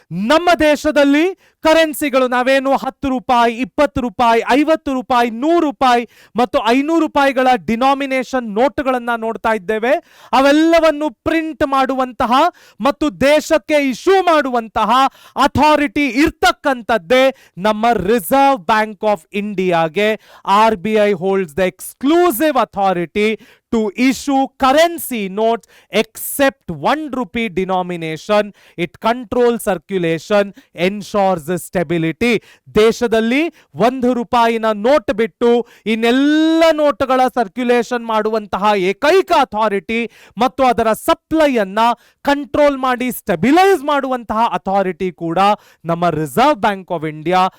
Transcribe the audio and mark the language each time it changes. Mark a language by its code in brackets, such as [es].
[kn] ನಮ್ಮ ದೇಶದಲ್ಲಿ ಕರೆನ್ಸಿಗಳು ನಾವೇನು 10 ರೂಪಾಯಿ, 20 ರೂಪಾಯಿ, 50 ರೂಪಾಯಿ, 100 ರೂಪಾಯಿ ಮತ್ತು 500 ರೂಪಾಯಿಗಳ ಡಿನಾಮಿನೇಷನ್ ನೋಟುಗಳನ್ನ ನೋಡ್ತಾ ಇದ್ದೇವೆ. ಅವೆಲ್ಲವನ್ನು ಪ್ರಿಂಟ್ ಮಾಡುವಂತಹ ಮತ್ತು ದೇಶಕ್ಕೆ ಇಶ್ಯೂ ಮಾಡುವಂತಹ ಅಥಾರಿಟಿ ಇರ್ತಕ್ಕಂಥದ್ದೇ ನಮ್ಮ ರಿಸರ್ವ್ ಬ್ಯಾಂಕ್ ಆಫ್ ಇಂಡಿಯಾಗೆ. [en] RBI holds the exclusive authority to issue currency notes except 1 rupee denomination. It controls circulation, ensures stability. [kn] ದೇಶದಲ್ಲಿ 1 ರೂಪಾಯಿನ ನೋಟ್ ಬಿಟ್ಟು ಇನ್ನೆಲ್ಲ ನೋಟ್ಗಳ ಸರ್ಕ್ಯುಲೇಷನ್ ಮಾಡುವಂತಹ ಏಕೈಕ ಅಥಾರಿಟಿ ಮತ್ತು ಅದರ ಸಪ್ಲೈ ಅನ್ನ ಕಂಟ್ರೋಲ್ ಮಾಡಿ ಸ್ಟೆಬಿಲೈಸ್ ಮಾಡುವಂತಹ ಅಥಾರಿಟಿ ಕೂಡ ನಮ್ಮ ರಿಸರ್ವ್ ಬ್ಯಾಂಕ್ ಆಫ್ ಇಂಡಿಯಾ.